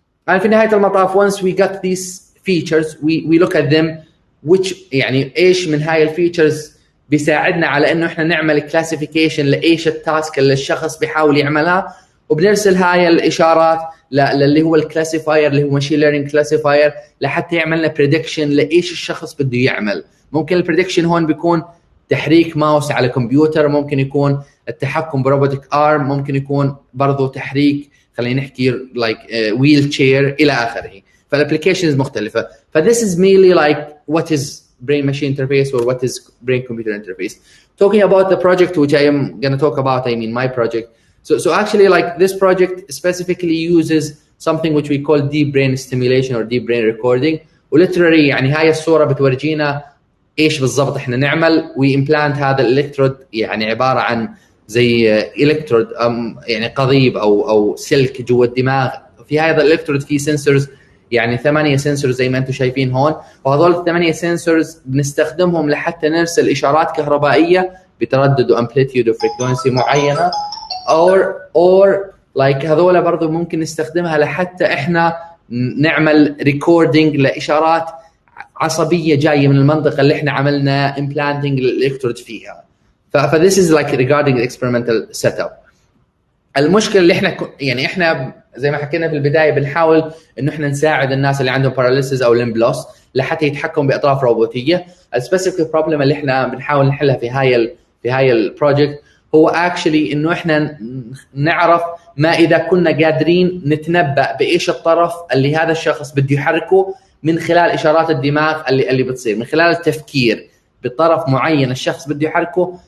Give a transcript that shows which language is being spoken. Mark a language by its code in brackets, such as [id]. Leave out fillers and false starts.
[en] And [ar] في نهاية المطاف [en] once we got these features we look at them which [ar] يعني إيش من هاي الفيتشرز بيساعدنا على إنه إحنا نعمل [en] classification [ar] لإيش التاسك اللي الشخص بيحاول يعملها، وبنرسل هاي الإشارات للي هو الكلاسيفاير اللي هو [en] machine learning classifier [ar] لحتى يعملنا [en] prediction [ar] لإيش الشخص بده يعمل. ممكن البريدكشن هون بيكون تحريك ماوس على كمبيوتر، ممكن يكون التحكم بروبوتك ارم، ممكن يكون برضو تحريك خلينا نحكي [en] like wheel chair [ar] إلى آخره. فالابليكيشنز مختلفة. [en] this is mainly like what is brain machine interface or what is brain computer interface. Talking about the project which I am going to talk about, I mean my project. So actually like this project specifically uses something which we call deep brain stimulation or deep brain recording. ولiterally [ar] يعني هاي الصورة بتورجينا ايش بالضبط احنا نعمل. وامبلانت هذا الالكترود يعني عباره عن زي الكترود يعني قضيب او سلك جوا الدماغ. في هذا الالكترود في سنسورز، يعني 8 سنسورز زي ما انتم شايفين هون، وهذول ال8 سنسورز بنستخدمهم لحتى نرسل اشارات كهربائيه بتردد وامبليتيود وفريكونسي معينه، اور لايك هذول برضه ممكن نستخدمها لحتى احنا نعمل ريكوردينج لاشارات عصبيه جايه من المنطقه اللي احنا عملنا امبلانتنج الالكترود فيها. [en] فthis is like regarding the experimental setup. [ar] المشكله اللي احنا يعني احنا زي ما حكينا في البدايه بنحاول انه احنا نساعد الناس اللي عندهم [en] paralysis [ar] او [en] limb loss [ar] لحتى يتحكموا باطراف روبوتيه. السبيسيفيك بروبلم اللي احنا بنحاول نحلها في هاي البروجكت هو اكشلي انه احنا نعرف ما اذا كنا قادرين نتنبأ بايش الطرف اللي هذا الشخص بده يحركه من خلال اشارات الدماغ اللي بتصير من خلال التفكير بطرف معين الشخص بده يحركه.